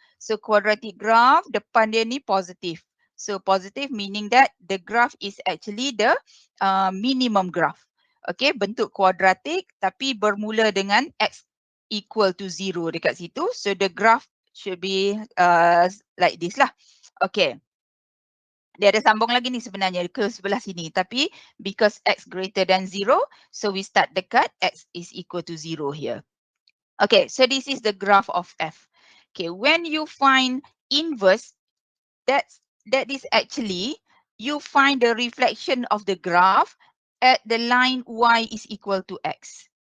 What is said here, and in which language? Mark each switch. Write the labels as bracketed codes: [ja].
[en] So quadratic graph, [ms] depan dia ni [en] positive. So positive meaning that the graph is actually the minimum graph. [ms] Okay, bentuk kuadratik tapi bermula dengan [en] x equal to 0 [ms] dekat situ. [en] So the graph should be like this lah. Okay. [ms] Dia ada sambung lagi ni sebenarnya ke sebelah sini. [en] Tapi because x greater than 0, so we start [ms] dekat x [en] is equal to 0 here. Okay, so this is the graph of f. Okay, when you find inverse, that is actually you find the reflection of the graph at the line y is equal to x.